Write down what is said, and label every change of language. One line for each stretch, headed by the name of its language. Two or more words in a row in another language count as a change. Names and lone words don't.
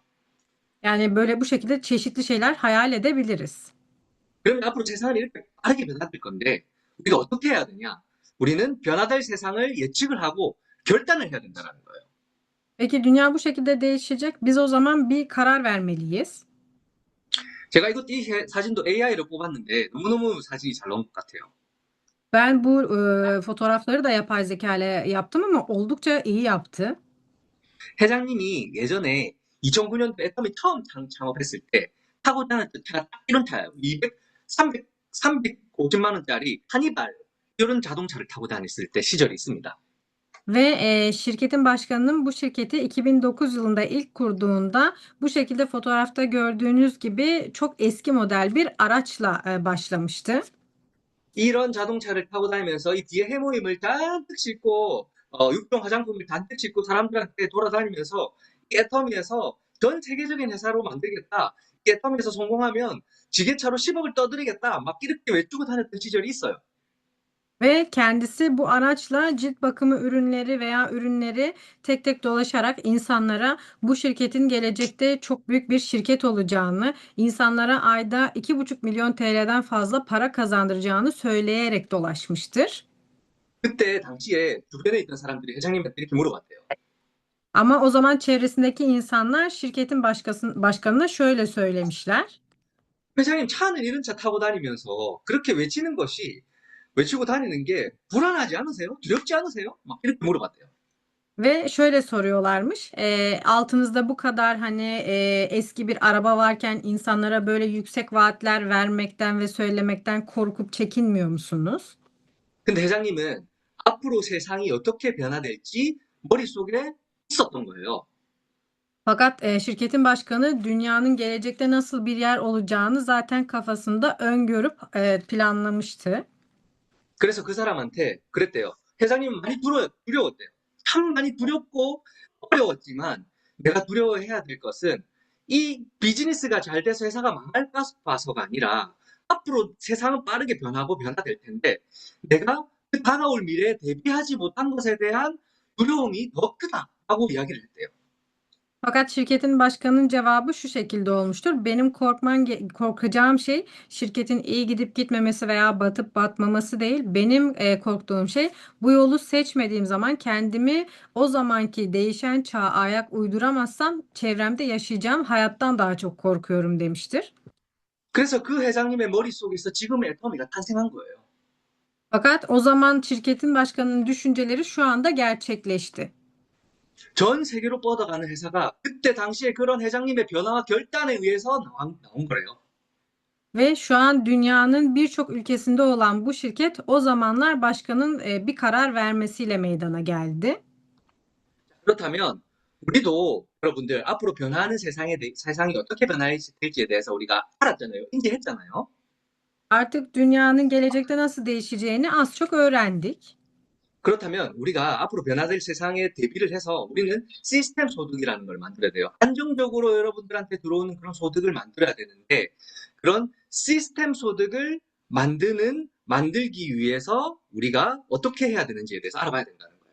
Turkish: Yani böyle bu şekilde çeşitli şeyler hayal edebiliriz.
Korean: 그러면 앞으로 세상은 이렇게 빠르게 변화될 건데 우리가 어떻게 해야 되냐? 우리는 변화될 세상을 예측을 하고 결단을 해야 된다는 거예요.
Turkish: Peki dünya bu şekilde değişecek. Biz o zaman bir karar vermeliyiz.
Korean: 제가 이 사진도 AI로 뽑았는데 너무너무 사진이 잘 나온 것 같아요.
Turkish: Ben bu fotoğrafları da yapay zeka ile yaptım ama oldukça iyi yaptı.
Korean: 회장님이 예전에 2009년도 애텀이 처음 창업했을 때 타고 다녔던 차가 딱 이런 차예요. 200, 300, 350만 원짜리 하니발 이런 자동차를 타고 다녔을 때 시절이 있습니다.
Turkish: Ve şirketin başkanının bu şirketi 2009 yılında ilk kurduğunda bu şekilde fotoğrafta gördüğünüz gibi çok eski model bir araçla başlamıştı.
Korean: 이런 자동차를 타고 다니면서 이 뒤에 해모임을 잔뜩 싣고 육종 화장품을 잔뜩 싣고 사람들한테 돌아다니면서 이 애터미에서 전 세계적인 회사로 만들겠다. 이 애터미에서 성공하면 지게차로 10억을 떠들이겠다. 막 이렇게 외치고 다녔던 시절이 있어요.
Turkish: Ve kendisi bu araçla cilt bakımı ürünleri veya ürünleri tek tek dolaşarak insanlara bu şirketin gelecekte çok büyük bir şirket olacağını, insanlara ayda 2,5 milyon TL'den fazla para kazandıracağını söyleyerek dolaşmıştır.
Korean: 그때 당시에 주변에 있던 사람들이 회장님한테 이렇게 물어봤대요.
Turkish: Ama o zaman çevresindeki insanlar şirketin başkanına şöyle söylemişler.
Korean: 회장님 차는 이런 차 타고 다니면서 그렇게 외치는 것이 외치고 다니는 게 불안하지 않으세요? 두렵지 않으세요? 막 이렇게 물어봤대요.
Turkish: Ve şöyle soruyorlarmış. Altınızda bu kadar hani eski bir araba varken insanlara böyle yüksek vaatler vermekten ve söylemekten korkup çekinmiyor musunuz?
Korean: 근데 회장님은 앞으로 세상이 어떻게 변화될지 머릿속에 있었던 거예요.
Turkish: Fakat şirketin başkanı dünyanın gelecekte nasıl bir yer olacağını zaten kafasında öngörüp planlamıştı.
Korean: 그래서 그 사람한테 그랬대요. 회장님은 많이 두려웠대요. 참 많이 두렵고 어려웠지만 내가 두려워해야 될 것은 이 비즈니스가 잘 돼서 회사가 망할까 봐서가 아니라 앞으로 세상은 빠르게 변하고 변화될 텐데 내가 그 다가올 미래에 대비하지 못한 것에 대한 두려움이 더 크다라고 이야기를 했대요.
Turkish: Fakat şirketin başkanının cevabı şu şekilde olmuştur. Benim korkacağım şey şirketin iyi gidip gitmemesi veya batıp batmaması değil. Benim korktuğum şey bu yolu seçmediğim zaman kendimi o zamanki değişen çağa ayak uyduramazsam çevremde yaşayacağım hayattan daha çok korkuyorum demiştir.
Korean: 그래서 그 회장님의 머릿속에서 지금의 애터미가 탄생한 거예요.
Turkish: Fakat o zaman şirketin başkanının düşünceleri şu anda gerçekleşti.
Korean: 전 세계로 뻗어가는 회사가 그때 당시에 그런 회장님의 변화와 결단에 의해서 나온 거래요.
Turkish: Ve şu an dünyanın birçok ülkesinde olan bu şirket o zamanlar başkanın bir karar vermesiyle meydana geldi.
Korean: 그렇다면 우리도 여러분들 앞으로 변화하는 세상이 어떻게 변할지에 대해서 우리가 알았잖아요. 인지했잖아요.
Turkish: Artık dünyanın gelecekte nasıl değişeceğini az çok öğrendik.
Korean: 그렇다면 우리가 앞으로 변화될 세상에 대비를 해서 우리는 시스템 소득이라는 걸 만들어야 돼요. 안정적으로 여러분들한테 들어오는 그런 소득을 만들어야 되는데 그런 시스템 소득을 만들기 위해서 우리가 어떻게 해야 되는지에 대해서 알아봐야 된다는 거예요.